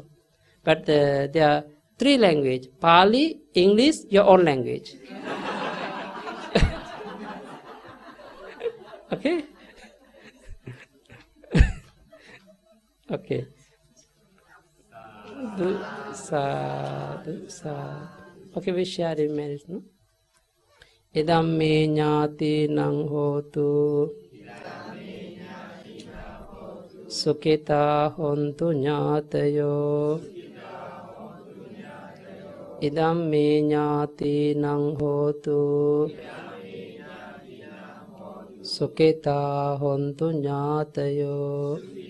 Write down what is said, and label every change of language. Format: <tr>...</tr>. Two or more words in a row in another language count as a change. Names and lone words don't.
<en>But there are 3 languages: Pali, English, your own language. Okay. Okay. Okay, we share in marriage, no?</en> <pi>Idam me ñāti nang hotu sukita hontu ñātayo. Idam me ñāti nang hotu sukita hontu ñātayo.</pi>